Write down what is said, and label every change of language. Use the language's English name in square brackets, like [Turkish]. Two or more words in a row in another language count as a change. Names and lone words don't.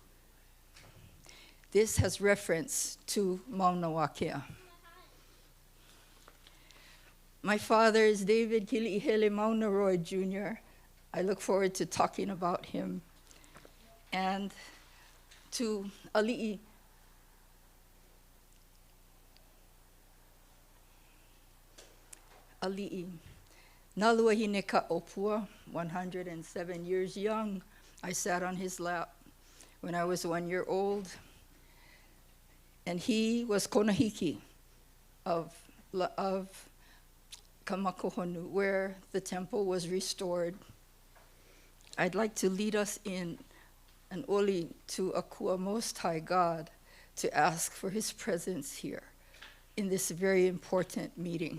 [English] This has reference to Mauna Kea. My father is David Kili'ihele Maunaroy Jr. I look forward to talking about him. And to Ali'i. Ali'i. Naluahine ka Opua, 107 years young. I sat on his lap when I was 1 year old. And he was Konahiki of Kamakohonu, where the temple was restored. I'd like to lead us in an oli to Akua Most High God to ask for his presence here in this very important meeting.